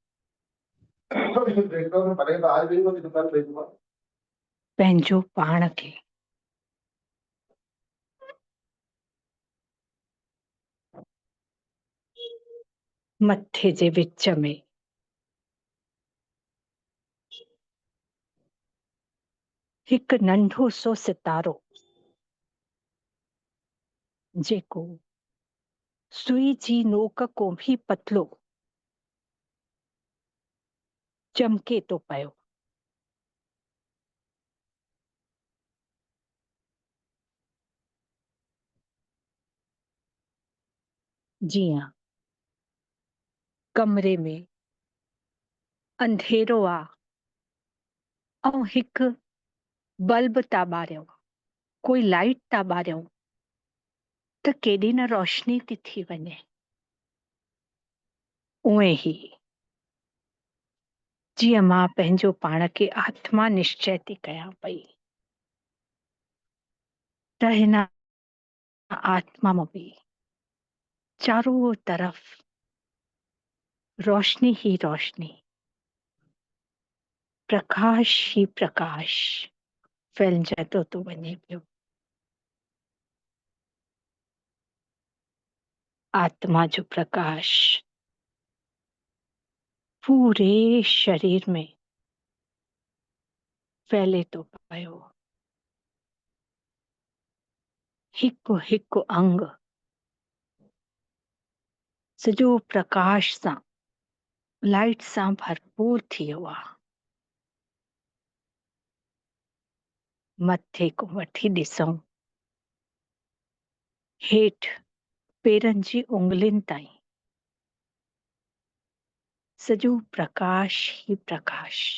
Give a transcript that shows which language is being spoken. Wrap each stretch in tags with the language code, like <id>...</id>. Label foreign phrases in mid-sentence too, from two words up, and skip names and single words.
<sd>पंहिंजो पाण खे मथे जे विच में हिकु नंढो सो सितारो जेको सुई जी नोक को भी पतलो चमके तो पियो। जियां कमरे में अंधेरो आ ऐं हिकु बल्ब था ॿारियूं, कोई लाइट था ॿारियूं त केॾी न रोशनी थी वञे। उहे ई जीअं मां पंहिंजो पाण खे आत्मा निश्चय थी कयां पई त हिन आत्मा में भी चारों तरफ रोशनी ही रोशनी, प्रकाश ही प्रकाश फैलजंदो थो वञे पियो। आत्मा जो प्रकाश पूरे शरीर में फैले तो पियो। हिकु हिकु अंग सॼो प्रकाश सां, लाइट सां भरपूर थी वियो आहे। मथे को वठी ॾिसूं हेठि पेरनि जी उंगलियुनि ताईं सॼो प्रकाश ही प्रकाश।</sd>